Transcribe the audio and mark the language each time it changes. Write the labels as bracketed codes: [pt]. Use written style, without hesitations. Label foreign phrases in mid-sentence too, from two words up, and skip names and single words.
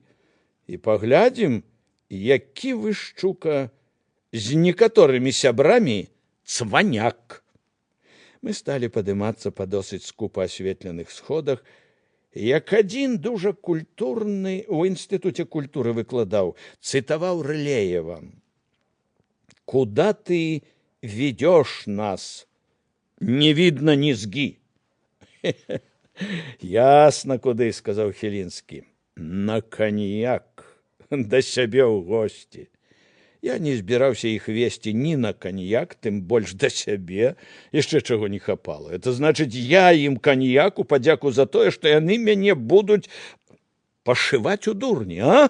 [be] І паглядзім, які вы, Шчука, з некаторымі сябрамі цваняк. Мы сталі падымацца па досыць скупа асветленых сходах, як адзін дужа культурны у інстытуце культуры выкладаў, цытаваў Рылеева. [ru] «Куда ты ведешь нас? Не видно низги». «Ясно, [be] куды», — сказаў Хелінскі. «На коньяк, да сябе ў госці». Я не збіраўся іх весці ні на коньяк, тым больш да сябе, яшчэ чаго не хапала. Это значыць, я ім коньяку падзяку за тое, што яны мяне будуць пашываць у дурні, а?